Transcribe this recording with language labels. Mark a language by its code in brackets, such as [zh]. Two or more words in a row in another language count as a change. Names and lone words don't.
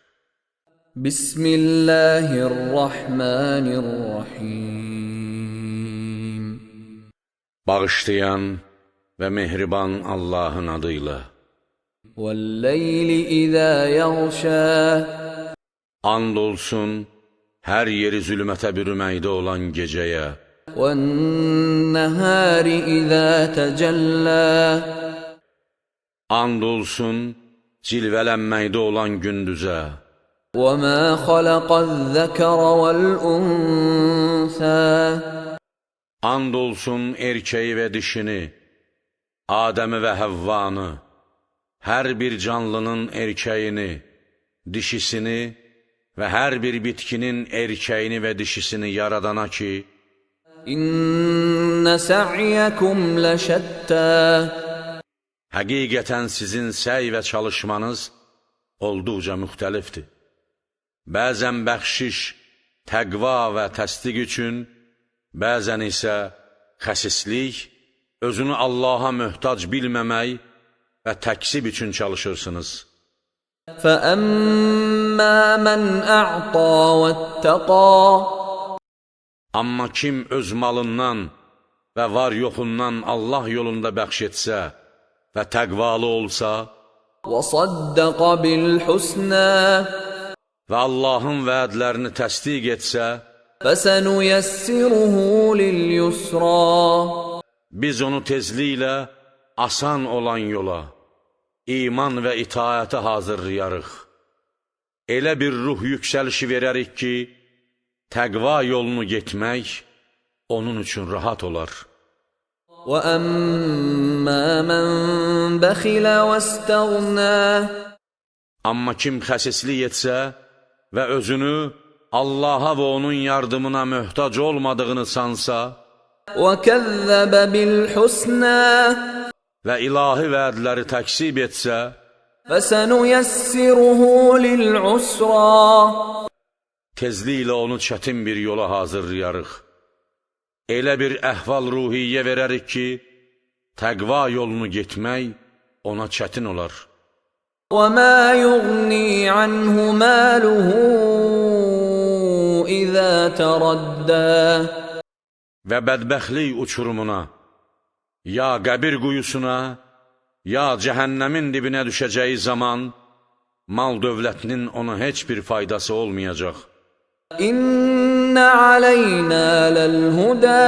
[ar] بِسْمِ اللَّهِ الرَّحْمَٰنِ الرَّحِيمِ. [az] Bağışlayan və mehriban Allahın adıyla. [ar] وَاللَّيْلِ إِذَا يَغْشَى. [az] And olsun hər yeri zülmətə bürüməkdə olan gecəyə. [ar] وَالنَّهَارِ إِذَا تَجَلَّى. [az] And olsun cilvələnməkdə olan gündüzə. [ar] وَمَا خَلَقَ الذَّكَرَ وَالْأُنْثَى. [az] And olsun erkeği və dişini, Adəmi və Həvvanı, hər bir canlının erkeğini, dişisini və hər bir bitkinin erkeğini və dişisini yaradana ki, [ar] إِنَّ سَعْيَكُمْ لَشَتَّى. [az] Həqiqətən sizin səy və çalışmanız olduqca müxtəlifdir. Bəzən bəxşiş, təqva və təsdiq üçün, bəzən isə xəsislik, özünü Allaha möhtac bilməmək və təksib üçün çalışırsınız. [ar] فَأَمَّا مَنْ أَعْطَى وَاتَّقَى. [az] Amma kim öz malından və var yoxundan Allah yolunda bəxş etsə və təqvalı olsa [ar] وَصَدَّقَ بِالْحُسْنَى. [az] və Allahın vədlərini təsdiq etsə, [ar] فَسَنُيَسِّرُهُ لِلْيُسْرَى. [az] biz onu tezliklə asan olan yola, iman və itaətə hazırlayarıq. Elə bir ruh yüksəlişi verərik ki, təqva yolunu getmək onun üçün rahat olar. [ar] وَأَمَّا مَنْ بَخِلَ وَاسْتَغْنَى. [az] Amma kim xəsislik etsə və özünü Allaha və onun yardımına möhtac olmadığını sansa [ar] وَكَذَّبَ بِالْحُسْنَى. [az] və ilahi vədləri təksib etsə, [ar] فَسَنُيَسِّرُهُ لِلْعُسْرَى. [az] tezliklə onu çətin bir yola hazırlayarıq. Elə bir əhval-ruhiyyə verərik ki, təqva yolunu getmək ona çətin olar. [ar] وَمَا يُغْنِي عَنْهُ مَالُهُ إِذَا تَرَدَّى. [az] Və bədbəxtlik uçurumuna, ya qəbir quyusuna, ya cəhənnəmin dibinə düşəcəyi zaman, mal dövlətinin ona heç bir faydası olmayacaq. [ar] إِنَّ عَلَيْنَا لَلْهُدَى.